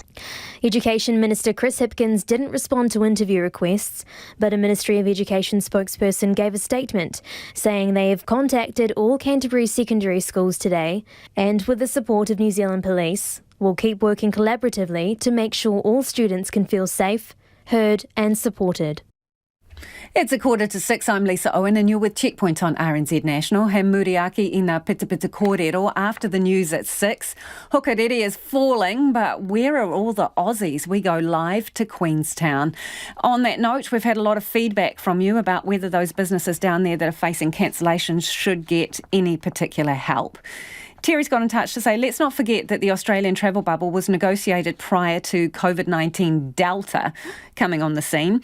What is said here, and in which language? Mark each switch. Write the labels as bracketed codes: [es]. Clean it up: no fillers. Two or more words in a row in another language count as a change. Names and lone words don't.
[en] Education Minister Chris Hipkins didn't respond to interview requests, but a Ministry of Education spokesperson gave a statement saying they have contacted all Canterbury secondary schools today and, with the support of New Zealand Police, will keep working collaboratively to make sure all students can feel safe, heard and supported. It's 5:45. I'm Lisa Owen and you're with Checkpoint on RNZ National. [mi] He muriaki i ngā pitapita kōrero [en] after the news at 6. Hukarere is falling, but where are all the Aussies? We go live to Queenstown. On that note, we've had a lot of feedback from you about whether those businesses down there that are facing cancellations should get any particular help. Terry's got in touch to say, let's not forget that the Australian travel bubble was negotiated prior to COVID-19 Delta coming on the scene.